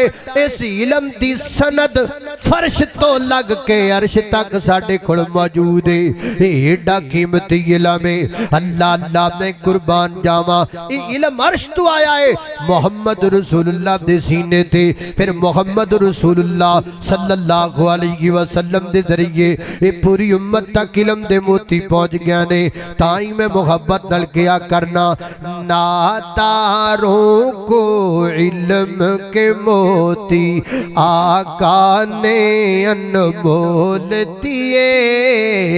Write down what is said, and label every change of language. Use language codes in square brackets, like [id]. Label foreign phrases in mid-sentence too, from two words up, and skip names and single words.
[pa] اس علم دی سند فرش تو لگ کے عرش تک ساڈے کول موجود ہے. یہ ایڈا قیمتی علم ہے. اللہ اللہ نے قربان جاواں یہ علم عرش تو آیا ہے محمد رسول اللہ دے سینے تے. پھر محمد رسول اللہ [ar] صلى الله عليه وسلم [pa] دے ذریعے یہ پوری امت تک علم دے موتی پہنچ گیا نے. تائی میں محبت نال کیا کرنا [ur] ناداروں کو علم کے موتی آقا نے انمول دیے.